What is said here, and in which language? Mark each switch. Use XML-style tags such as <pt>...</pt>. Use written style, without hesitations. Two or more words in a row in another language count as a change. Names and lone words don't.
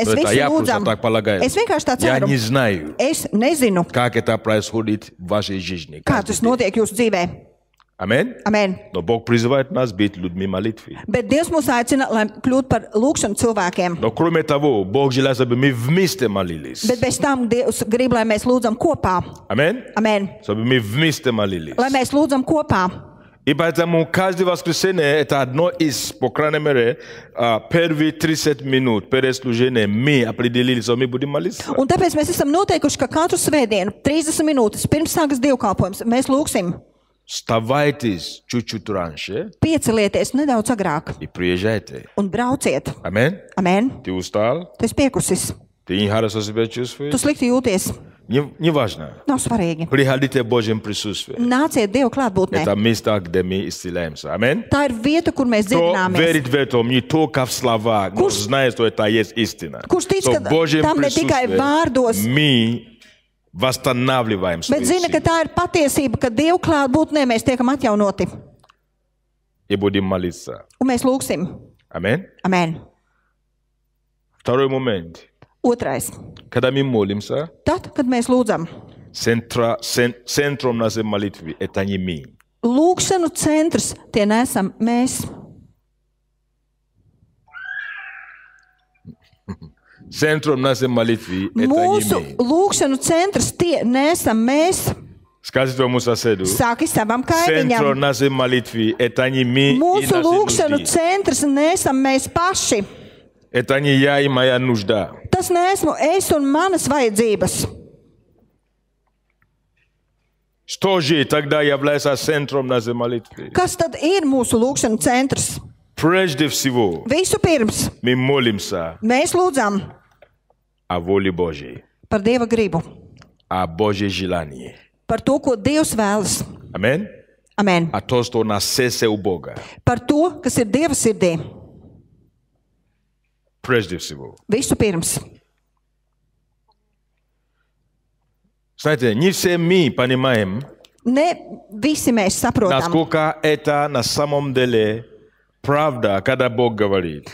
<ru>Это</ru> <lv>visi</lv> <ru>я просто</ru> <lv>lūdzam.</lv> <ru>так полагаю.</ru> <lv>Es vienkārši tā</lv> <ru>Я</ru> <lv>ceru.</lv> <ru>не знаю,</ru> <lv>Es nezinu,</lv> <ru>как это происходит в вашей жизни.</ru> <lv>kā tas notiek jūsu dzīvē.</lv> <ru>Аминь.</ru> <lv>Amen.</lv> <ru>Но Бог призывает нас быть людьми молитвы.</ru> <lv>Bet Dievs mūs aicina, lai kļūtu par lūkšanu cilvēkiem.</lv> <ru>Но кроме того, Бог желает, чтобы мы вместе молились.</ru> <lv>Bet bez tam Dievs grib, lai mēs lūdzam kopā.</lv> <ru>Аминь.</ru> <lv>Amen.</lv> <ru>Чтобы мы вместе молились.</ru> <lv>Lai mēs lūdzam kopā.</lv> <ru>И поэтому каждое воскресенье это одно из, по крайней мере, первые 30 минут перед служением мы определили, что мы будем молиться.</ru> <lv>Un tāpēc mēs esam noteikuši, ka katru svētdienu, 30 minūtes pirms sākas dievkalpojums, mēs lūksim.</lv> <ru>Вставайте чуть-чуть раньше</ru> <lv>Piecelieties nedaudz agrāk</lv> <ru>и приезжайте.</ru> <lv>un brauciet.</lv> <ru>Аминь.</ru> <lv>Amen.</lv> <ru>Ты устал?</ru> <lv>Tu esi piekusis.</lv> <ru>Ты нехорошо себя чувствуешь?</ru> <lv>Tu slikti jūties.</lv> <ru>Неважно.</ru> <lv>Nav svarīgi.</lv> <ru>Приходите в Божьем присутствии.</ru> <lv>Nāciet Dievu klātbūtnē.</lv> <ru>Это место, где мы исцеляемся. Аминь.</ru> <lv>Tā ir vieta, kur mēs</lv> <ru>Кто</ru> <lv>dziedināmies.</lv> <ru>верит в это, не только в слова, но знает, что это есть истина.</ru> <lv>Kurš tic,</lv> <ru>Что</ru> <lv>ka</lv> <ru>в Божьем</ru> <lv>tam ne tikai</lv> <ru>присутствии</ru> <lv>vārdos,</lv> <ru>мы восстанавливаем свою</ru> <lv>bet zina, ka</lv> <ru>силу.</ru> <lv>tā ir patiesība, ka Dievu klātbūtnē mēs tiekam atjaunoti.</lv> <ru>И будем молиться.</ru> <lv>Un mēs lūksim.</lv> <ru>Аминь.</ru> <lv>Amen.</lv> <ru>Второй момент.</ru> <lv>Otrais.</lv> <ru>Когда мы молимся,</ru> <lv>Tad, kad mēs lūdzam,</lv> <ru>центром нашей молитвы это не мы.</ru> <lv>lūkšanu centrs tie nesam mēs.</lv> <ru>Центром нашей молитвы это не</ru> <lv>Mūsu</lv> <ru>мы.</ru> <lv>lūkšanu centrs tie nesam mēs.</lv> <ru>Скажите своему соседу.</ru> <lv>Saki savam</lv> <ru>Центром</ru> <lv>kaimiņam.</lv> <ru>нашей молитвы это не мы и</ru> <lv>Mūsu</lv> <ru>наши</ru> <lv>lūkšanu</lv> <ru>нужды.</ru> <lv>centrs nesam mēs paši.</lv> <ru>Это не я и моя нужда.</ru> <lv>Tas neesmu es un manas vajadzības.</lv> <ru>Что же тогда является центром нашей молитвы?</ru> <lv>Kas tad ir mūsu lūkšanu centrs?</lv> <ru>Прежде всего,</ru> <lv>Vispirms</lv> <ru>мы молимся</ru> <lv>mēs lūdzam</lv> <ru>о воле Божьей,</ru> <lv>par Dieva gribu,</lv> <ru>о Божьей желании.</ru> <lv>par to, ko Dievs vēlas.</lv> <ru>Аминь.</ru> <lv>Amen.</lv> <ru>О том, что на сердце у Бога.</ru> <lv>Par to, kas ir Dieva sirdī.</lv> <ru>Прежде всего.</ru> <lv>Vispirms.</lv> <ru>Знаете, не все мы понимаем,</ru> <lv>Ne visi mēs saprotam,</lv> <ru>насколько это на самом деле правда, когда Бог говорит.</ru>